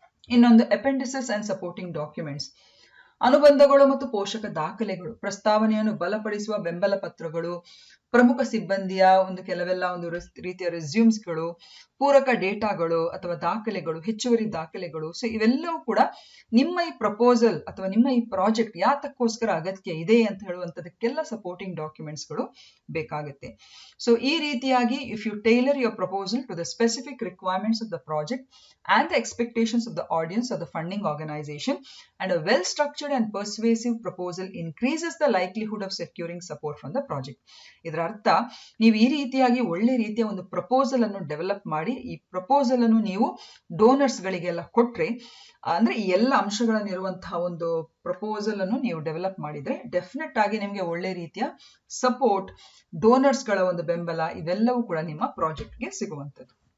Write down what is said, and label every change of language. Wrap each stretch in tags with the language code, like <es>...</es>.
<kn>ಇನ್ನೊಂದು</kn> <en>Appendices and supporting documents.</en> <kn>ಅನುಬಂಧಗಳು ಮತ್ತು ಪೋಷಕ ದಾಖಲೆಗಳು, ಪ್ರಸ್ತಾವನೆಯನ್ನು ಬಲಪಡಿಸುವ ಬೆಂಬಲ ಪತ್ರಗಳು, ಪ್ರಮುಖ ಸಿಬ್ಬಂದಿಯ ಕೆಲವೆಲ್ಲ ರೀತಿಯ ರೆಸ್ಯೂಮ್ಸ್ಗಳು, ಪೂರಕ ಡೇಟಾಗಳು ಅಥವಾ ದಾಖಲೆಗಳು, ಹೆಚ್ಚುವರಿ ದಾಖಲೆಗಳು. ಸೊ ಇವೆಲ್ಲವೂ ಕೂಡ ನಿಮ್ಮ ಈ ಪ್ರಪೋಸಲ್ ಅಥವಾ ನಿಮ್ಮ ಈ ಪ್ರಾಜೆಕ್ಟ್ ಯಾತಕ್ಕೋಸ್ಕರ ಅಗತ್ಯ ಇದೆ ಅಂತ ಹೇಳುವಂಥದಕ್ಕೆಲ್ಲ ಸಪೋರ್ಟಿಂಗ್ ಡಾಕ್ಯುಮೆಂಟ್ಸ್ಗಳು ಬೇಕಾಗುತ್ತೆ. ಸೊ ಈ ರೀತಿಯಾಗಿ</kn> <en>If you tailor your proposal to the specific requirements of the project and the expectations of the audience or the funding organization, and a well structured and persuasive proposal increases the likelihood of securing support from the project.</en> <kn>ಇದರ ಅರ್ಥ, ನೀವು ಈ ರೀತಿಯಾಗಿ ಒಳ್ಳೆ ರೀತಿಯ ಒಂದು proposal ಅನ್ನು develop ಮಾಡಿ ಈ ಪ್ರಪೋಸಲ್ ಅನ್ನು ನೀವು ಡೋನರ್ಸ್ ಗಳಿಗೆಲ್ಲ ಕೊಟ್ರೆ, ಅಂದ್ರೆ ಈ ಎಲ್ಲ ಅಂಶಗಳನ್ನಿರುವಂತಹ ಒಂದು ಪ್ರಪೋಸಲ್ ಅನ್ನು ನೀವು ಡೆವಲಪ್ ಮಾಡಿದ್ರೆ ಡೆಫಿನೆಟ್ ಆಗಿ ನಿಮಗೆ ಒಳ್ಳೆ ರೀತಿಯ ಸಪೋರ್ಟ್, ಡೋನರ್ಸ್ ಗಳ ಒಂದು ಬೆಂಬಲ ಇವೆಲ್ಲವೂ ಕೂಡ ನಿಮ್ಮ ಪ್ರಾಜೆಕ್ಟ್ಗೆ ಸಿಗುವಂಥದ್ದು.</kn>